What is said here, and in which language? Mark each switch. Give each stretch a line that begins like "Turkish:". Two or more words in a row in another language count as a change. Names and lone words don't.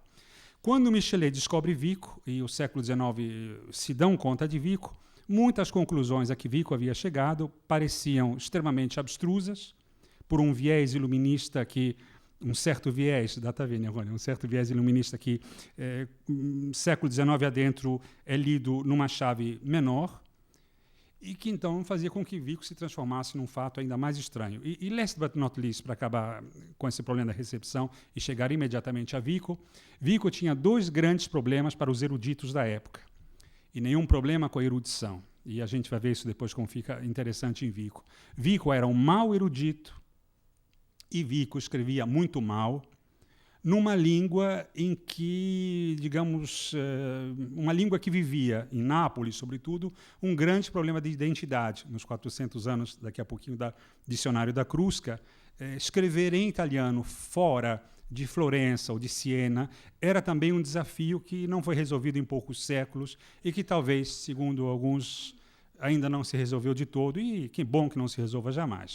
Portuguese: Quando Michelet descobre Vico, e o século XIX se dão conta de Vico, muitas conclusões a que Vico havia chegado pareciam extremamente abstrusas, por um viés iluminista que, um certo viés iluminista que, século XIX adentro, é lido numa chave menor, e que então fazia com que Vico se transformasse num fato ainda mais estranho.
English: E last but not least,
Portuguese: para acabar com esse problema da recepção e chegar imediatamente a Vico, Vico tinha dois grandes problemas para os eruditos da época, e nenhum problema com a erudição. E a gente vai ver isso depois como fica interessante em Vico. Vico era um mau erudito, e Vico escrevia muito mal, numa língua em que, digamos, uma língua que vivia, em Nápoles, sobretudo, um grande problema de identidade. Nos 400 anos, daqui a pouquinho, do Dicionário da Crusca, escrever em italiano fora de Florença ou de Siena era também um desafio que não foi resolvido em poucos séculos e que talvez, segundo alguns, ainda não se resolveu de todo, e que bom que não se resolva jamais.